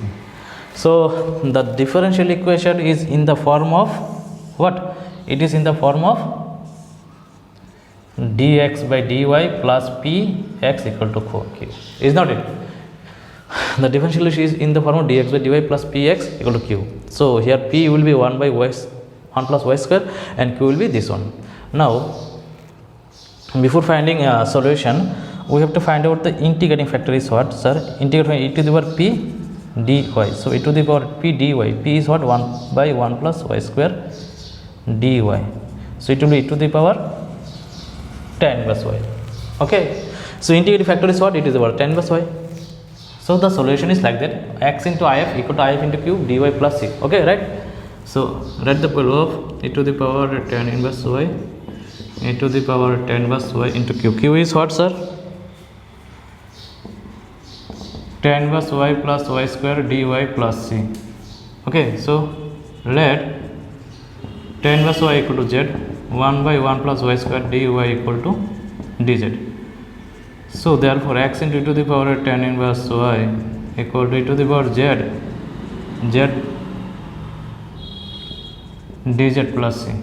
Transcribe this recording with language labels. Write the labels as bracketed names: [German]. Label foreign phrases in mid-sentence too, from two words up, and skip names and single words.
[English] So the differential equation is in the form of what? It is in the form of dx by dy plus px equal to q, is not it? The differential equation is in the form of dx by dy plus px equal to q. So here p will be 1 by y, 1 plus y square, and q will be this one. Now before finding a solution, we have to find out the integrating factor is what, sir? Integrate e to the power p dy. So e to the power p dy, p is what? 1 by 1 plus y square dy. So it will be e to the power tan inverse y. Okay, so integrating factor is what? It is about tan inverse y. So the solution is like that. X into if equal to if into q dy plus c. Okay, right? So write the value of e to the power tan inverse y, e to the power tan inverse y into q. Q is what, sir? Tan inverse y plus y square dy plus c. Okay, so let tan inverse y equal to z, 1 by 1 plus y square dy equal to dz. So therefore x into e to the power tan inverse y equal to e to the power z dz plus c.